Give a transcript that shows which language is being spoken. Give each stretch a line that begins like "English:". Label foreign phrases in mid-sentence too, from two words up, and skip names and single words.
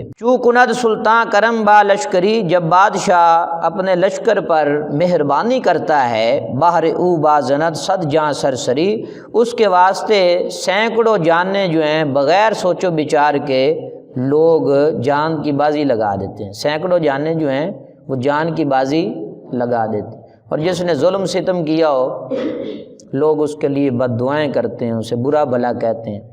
Persian: چو کند سلطان کرم با لشکری،
Urdu: جب بادشاہ اپنے لشکر پر مہربانی کرتا ہے،
Persian: باہر او با زند صد جاں سرسری،
Urdu: اس کے واسطے سینکڑوں جانیں جو ہیں بغیر سوچ و بچار کے لوگ جان کی بازی لگا دیتے ہیں، سینکڑوں جانیں جو ہیں وہ جان کی بازی لگا دیتے ہیں۔ اور جس نے ظلم ستم کیا ہو لوگ اس کے لیے بد دعائیں کرتے ہیں، اسے برا بھلا کہتے ہیں۔